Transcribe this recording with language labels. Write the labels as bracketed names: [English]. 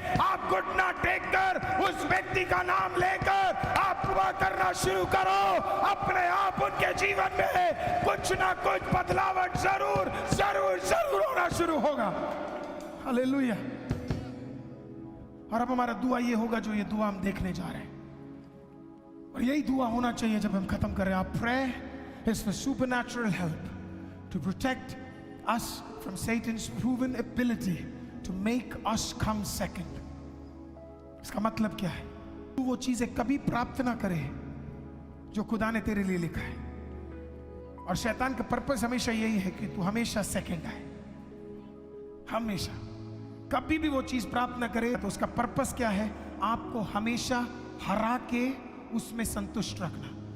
[Hindi] आप घुटना टेक कर उस व्यक्ति का नाम लेकर आप दुआ करना शुरू करो, अपने आप उनके जीवन में कुछ ना कुछ बदलावट जरूर जरूर जरूर होना शुरू होगा। हालेलुया। और अब हमारा दुआ ये होगा जो ये दुआ हम देखने जा रहे हैं, और यही दुआ होना चाहिए जब हम खत्म कर रहे हैं। [English] Our prayer is for supernatural help to protect us from Satan's proven ability to make us come second. [Hindi] इसका मतलब क्या है? तू वो चीजें कभी प्राप्त ना करे जो खुदा ने तेरे लिए लिखा है, और शैतान का पर्पस हमेशा यही है कि तू हमेशा सेकंड आए, हमेशा। कभी भी वो चीज प्राप्त ना करे तो उसका पर्पस क्या है? आपको हमेशा हरा के उसमें संतुष्ट रखना।